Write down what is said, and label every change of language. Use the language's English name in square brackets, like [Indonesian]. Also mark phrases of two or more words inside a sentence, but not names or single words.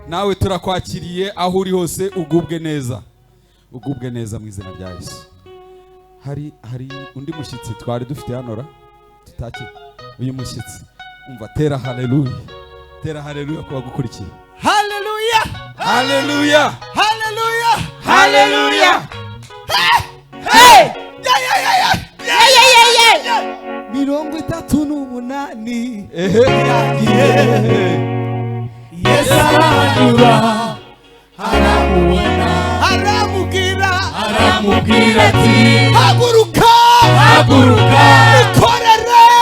[Kinyarwanda] Nawe turakwakiriye aho uri hose, ugubwe neza. Ugubwe neza mu izina rya Yesu. Hari, hari undi mushyitsi twari dufite hano ra? Tutaki. Uyu mushyitsi. Umva, tera haleluya. Tera haleluya ku bagukurikiye. Haleluya. Haleluya. Haleluya. Haleluya. Hey! Hey! Yeah, yeah, yeah, yeah. Yeah, yeah, yeah, yeah, yeah. Mirongo itatu n'umunani. Ehe. Yagiye. Yesu aranyura, aramubona. Aramubwira. Aramubwira ati, "Haguruka. Haguruka. Wikorere.